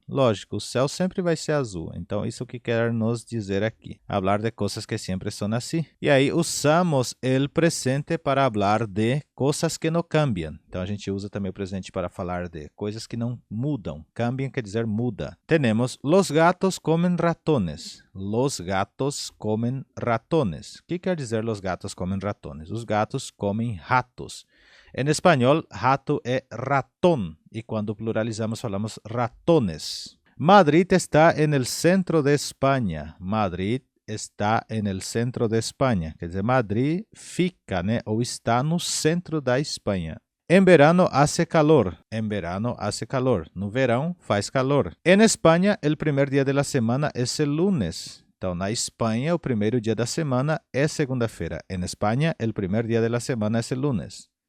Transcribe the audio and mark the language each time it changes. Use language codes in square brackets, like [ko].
[pt] Lógico, o céu sempre vai ser azul. Então isso que quer nos dizer aqui. Hablar de coisas que sempre são assim. E aí usamos el presente para hablar de coisas que não cambiam. Então a gente usa também o presente para falar de coisas que não mudam. Cambiam quer dizer muda. [es] Temos los gatos comen ratones. Los gatos comen ratones. [pt] O que quer dizer [es] los gatos comen ratones? [pt] Os gatos comem ratos. Em espanhol, rato é ratón. E quando pluralizamos, falamos ratones. [es] Madrid está en el centro de España. Madrid está en el centro de España. [pt] Quer dizer, Madrid fica, né, ou está no centro da Espanha. [es] En verano hace calor. En verano hace calor. [pt] No verão faz calor. [es] En Espanha, el primer día de la semana es el lunes. [pt] Então, na Espanha, o primeiro dia da semana é segunda-feira. [es] En Espanha, el primer día de la semana es el lunes.